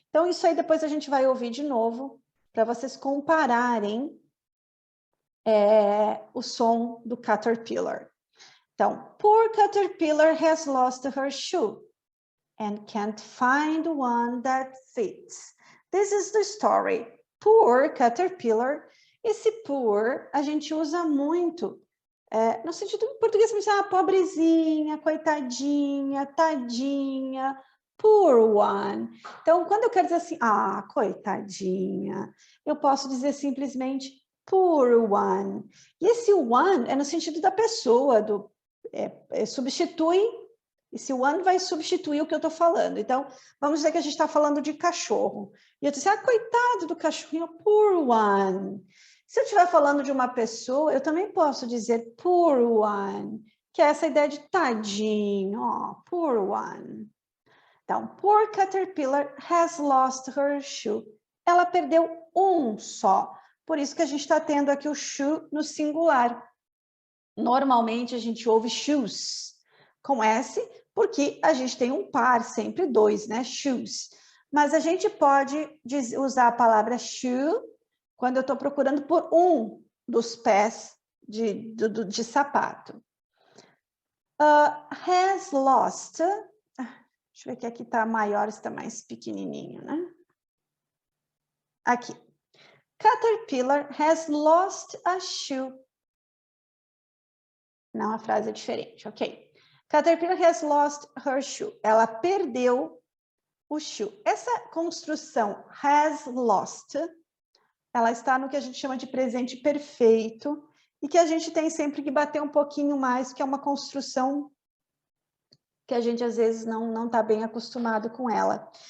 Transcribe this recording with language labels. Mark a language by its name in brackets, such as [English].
[Portuguese] Então, isso aí depois a gente vai ouvir de novo, para vocês compararem o som do caterpillar. [English] Então, poor caterpillar has lost her shoe and can't find one that fits. This is the story. Poor caterpillar. [Portuguese] Esse poor a gente usa muito no sentido em português, pobrezinha, coitadinha, tadinha, [English] poor one. [Portuguese] Então, quando eu quero dizer assim, coitadinha, eu posso dizer simplesmente [English] poor one. [Portuguese] E esse one é no sentido da pessoa, substitui, esse one vai substituir o que eu estou falando. Então, vamos dizer que a gente está falando de cachorro. E eu disse, coitado do cachorrinho, [English] poor one. [Portuguese] Se eu estiver falando de uma pessoa, eu também posso dizer [English] poor one, [Portuguese] que é essa ideia de tadinho, poor one. [English] Então, poor caterpillar has lost her shoe. [Portuguese] Ela perdeu um só. Por isso que a gente está tendo aqui o shoe no singular. Normalmente a gente ouve shoes. com S, porque a gente tem um par, sempre dois, né? Shoes. Mas a gente pode usar a palavra shoe quando eu estou procurando por um dos pés de sapato. [English] Has lost. [Portuguese] Deixa eu ver que aqui está maior, está mais pequenininho, né? Aqui. [English] Caterpillar has lost a shoe. [Portuguese] Não, a frase é diferente, ok. [English] Caterpillar has lost her shoe. [Portuguese] Ela perdeu o shoe. Essa construção has lost, ela está no que a gente chama de presente perfeito e que a gente tem sempre que bater um pouquinho mais, que é uma construção que a gente às vezes não está bem acostumado com ela.